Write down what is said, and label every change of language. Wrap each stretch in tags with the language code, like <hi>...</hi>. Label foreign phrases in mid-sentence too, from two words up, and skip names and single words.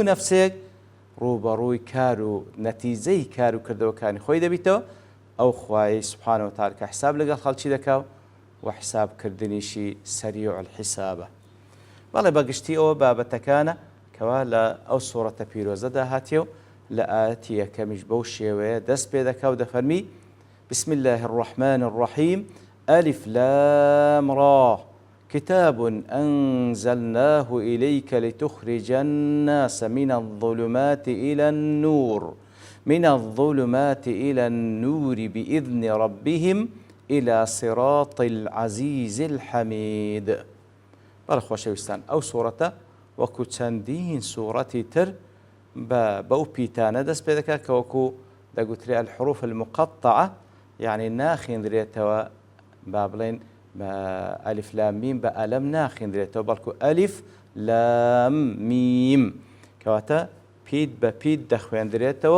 <ckb>نەفسێک ڕوبەڕووی کار و نەتیجەی کار و کردەوەکانی خۆی دەبیتەوە ئەو خوای</ckb> <ar>سوبحانەهو وتەعالا</ar> <ckb>کە حساب لەگەڵ خەڵکی دەکا و حسابکردنیشی</ckb> <ar>سەریع الحسابە</ar> <ckb>بەڵێ بەگشتی ئەوە بابەتەکانە کەوا لە ئەو سوورەتە پیرۆزەدا هاتیە و لە ئاەتی یەکەمیش بەو شێوەیە دەست پێ دەکا و دەفەرمی</ckb> <ar>بسم الله الرحمن الرحيم ألف لام را كتاب أنزلناه إليك لتخرج الناس من الظلمات إلى النور بإذن ربهم إلى صراط العزيز الحميد</ar> <ckb>بەڵێ خۆشەویستان ئەو سوورەتە وەکو چەندین سوورەتی تر بەو پیتانە دەست پێ دەکات کە وەکو دەگوترێ</ckb> <ar>الحروف المقطعة</ar> <ckb>یعنی ناخێنرێتەوە با بڵێن ئەلیف لام میم بە ئەلەم ناخێنرێتەوە بەڵکو ئەلیف لام میم کەواتە پیت بە پیت دەخوێندرێتەوە</ckb>